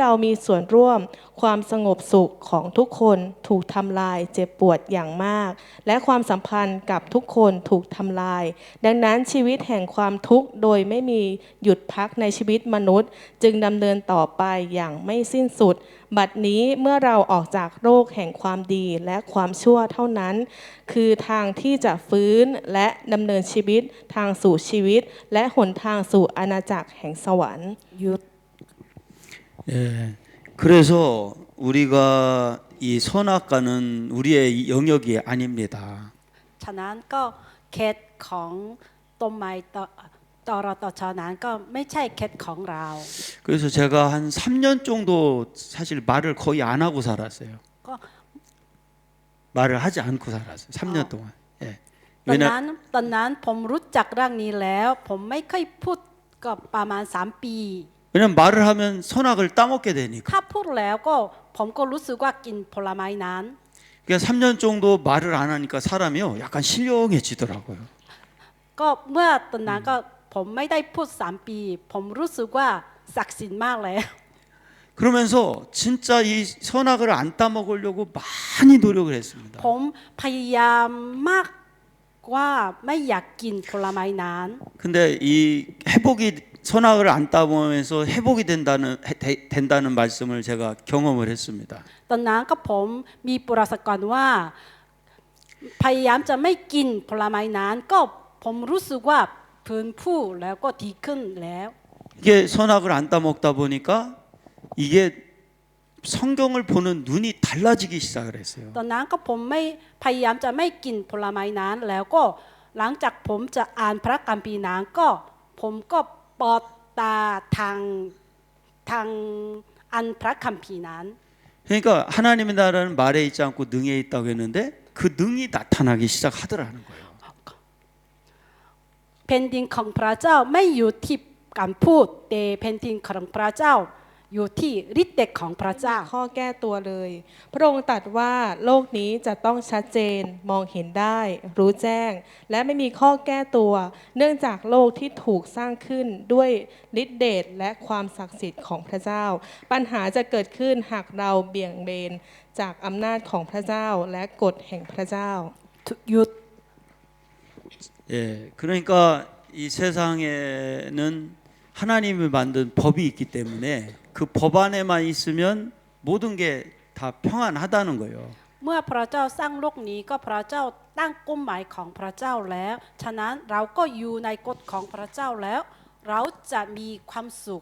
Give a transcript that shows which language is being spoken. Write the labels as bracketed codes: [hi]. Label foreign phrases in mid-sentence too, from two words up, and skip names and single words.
[th] เรามีส่วนร่วมความสงบสุขของทุกคนถูกทำลายเจ็บปวดอย่างมากและความสัมพันธ์กับทุกคนถูกทำลายดังนั้นชีวิตแห่งความทุกข์โดยไม่มีหยุดพักในชีวิตมนุษย์จึงดำเนินต่อไปอย่างไม่สิ้นสุดบัดนี้เมื่อเราออกจากโรคแห่งความดีและความชั่วเท่านั้นคือทางที่จะฟื้นและดำเนินชีวิตทางสู่ชีวิตและหนทางสู่อาณาจักรแห่งสวรรค์ [ko] 예. 그래서 우리가 이 선악과는 우리의 영역이 아닙니다. [th] ฉะนั้นก็เคสของต้นไม้ตรตชนั้นก็ไม่ใช่เคสของเรา [ko] 그래서 제가 한 3년 정도 사실 말을 거의 안 하고 살았어요. [th] ก็ [ko] 말을 하지 않고 살았어요. 3년 동안. 예. [th] ตอนนั้นผมรู้จักเรื่องนี้แล้ว ผมไม่เคยพูดก็ประมาณ3 ปี [ko] 왜냐면 말을 하면 선악을 따먹게 되니까. [th] ถ้าพูดแล้วก็ผมก็รู้สึกว่ากินผลไม้นั้น [ko] 그러니까 3년 정도 말을 안 하니까 사람이요 약간 신령해지더라고요. [th] ก็เมื่อตอนนั้นก็ผมไม่ได้พูด3 ปี ผมรู้สึกว่าศักดิ์สิทธิ์มากแล้ว [ko] 그러면서 진짜 이 선악을 안 따먹으려고 많이 노력을 했습니다. [th] ผมพยายามมากว่าไม่อยากกินผลไม้นั้น [ko] 근데 이 회복이 선악을 안 따먹으면서 회복이 된다는 말씀을 제가 경험을 했습니다. [th] ตอนนั้นก็ผมมีประสบการณ์ว่าพยายามจะไม่กินผลไม้นั้นก็ผมรู้สึกว่าพื้นผู้แล้วก็ดีขึ้นแล้ว [ko] 이게 선악을 안 따먹다 보니까 이게 성경을 보는 눈이 달라지기 시작을 했어요. [th] ตอนนั้นก็ผมไม่พยายามจะไม่กินผลไม้นั้นแล้วก็หลังจากผมจะอ่านพระคัมภีร์นั้นก็ผมก็เปิดตาทางอันพระคัมภีร์นั้น [ko] 그러니까 하나님의 나라는 말에 있지 않고 능에 있다고 했는데 그 능이 나타나기 시작하더라는 거예요. [th] แผ่นดินของพระเจ้าไม่อยู่ที่การพูดแต่แผ่นดินของพระเจ้าอยู่ที่ฤทธิ์เดชของพระเจ้า ข้อแก้ตัวเลย พระองค์ตรัสว่าโลกนี้จะต้องชัดเจนมองเห็นได้รู้แจ้ง และไม่มีข้อแก้ตัว เนื่องจากโลกที่ถูกสร้างขึ้นด้วยฤทธิเดชและความศักดิ์สิทธิ์ของพระเจ้า ปัญหาจะเกิดขึ้นหากเราเบี่ยงเบนจากอำนาจของพระเจ้าและกฎแห่งพระเจ้า หยุด [ko] 예, 그러니까 이 세상에는 하나님이 만든 법이 있기 때문에 그 법 안에만 있으면 모든 게 다 평안하다는 거예요. [th] เมื่อพระเจ้าสร้างโลกนี้ก็พระเจ้าตั้งกฎหมายของพระเจ้าแล้วฉะนั้นเราก็อยู่ในกฎของพระเจ้าแล้วเราจะมีความสุข